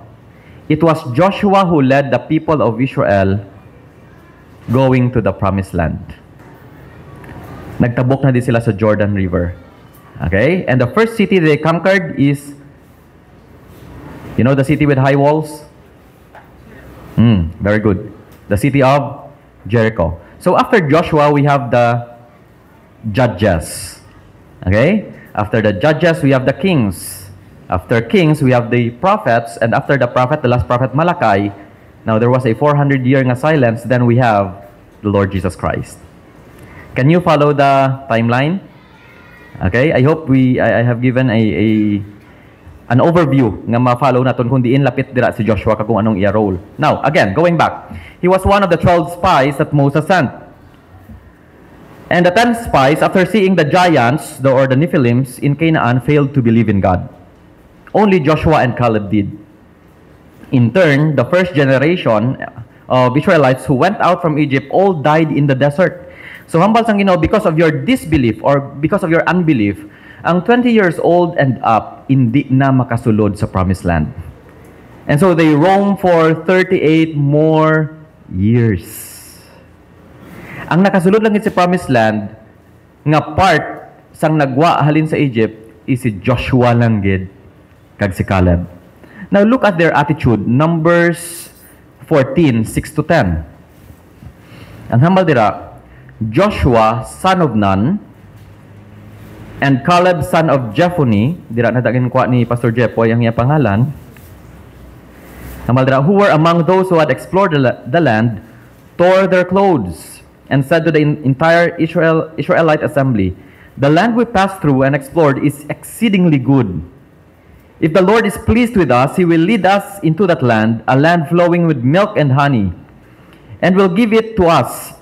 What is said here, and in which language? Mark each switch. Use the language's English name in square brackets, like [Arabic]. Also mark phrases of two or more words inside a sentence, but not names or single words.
[English] It was Joshua who led the people of Israel going to the Promised Land. [Hiligaynon] Nagtabok na din sila sa Jordan River. [English] Okay? And the first city they conquered is, you know the city with high walls? Very good. The city of Jericho. So after Joshua, we have the judges. Okay? After the judges, we have the kings. After kings, we have the prophets. And after the prophet, the last prophet Malachi, now there was a 400-year silence, then we have the Lord Jesus Christ. Can you follow the timeline? Okay? I hope I have given an overview [Hiligaynon] nga ma-follow naton kung diin lapit dira si Joshua kag kung anong iya role. [English] Now, again, going back. He was one of the 12 spies that Moses sent. And the 10 spies, after seeing the giants, or the Nephilims in Canaan, failed to believe in God. Only Joshua and Caleb did. In turn, the first generation of Israelites who went out from Egypt all died in the desert. [Hiligaynon] So hambal sang Ginoo, [English] because of your disbelief or because of your unbelief, ang 20 years old and up [Hiligaynon] hindi na makasulod sa [English] promised land. And so they roam for 38 more years. [Hiligaynon] Ang nakasulod lang sa [English] promised land [Hiligaynon] nga part sang nagwa halin sa Egypt is si Joshua lang gid kag si Caleb. [English] Now look at their attitude. Numbers 14, 6 to 10. [Hiligaynon] Ang hambal dira, [English] Joshua, son of Nun, and Caleb, son of Jephunneh, [Hiligaynon] dira na dagin kwa ni Pastor Jepoy ang iya pangalan, hambal dira, [English] who were among those who had explored the land, tore their clothes, and said to the entire Israelite assembly, the land we passed through and explored is exceedingly good. If the Lord is pleased with us, He will lead us into that land, a land flowing with milk and honey, and will give it to us.